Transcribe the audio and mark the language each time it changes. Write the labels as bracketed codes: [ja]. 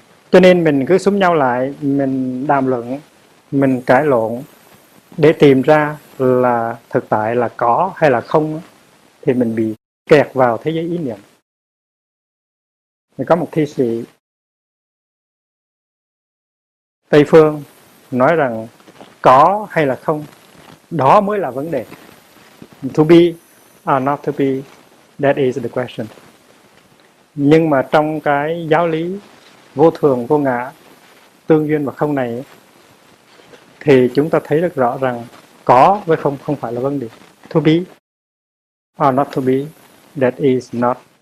[vi] Cho nên mình cứ xúm nhau lại, mình đàm luận, mình cãi lộn để tìm ra là thực tại là có hay là không, thì mình bị kẹt vào thế giới ý niệm. Có một thi sĩ Tây Phương nói rằng có hay là không, đó mới là vấn đề. [en] To be or not to be, that is the question. [vi] Nhưng mà trong cái giáo lý vô thường, vô ngã, tương duyên và không này, thì chúng ta thấy rất rõ rằng có với không không phải là vấn đề. [en] To be or not to be, that is not.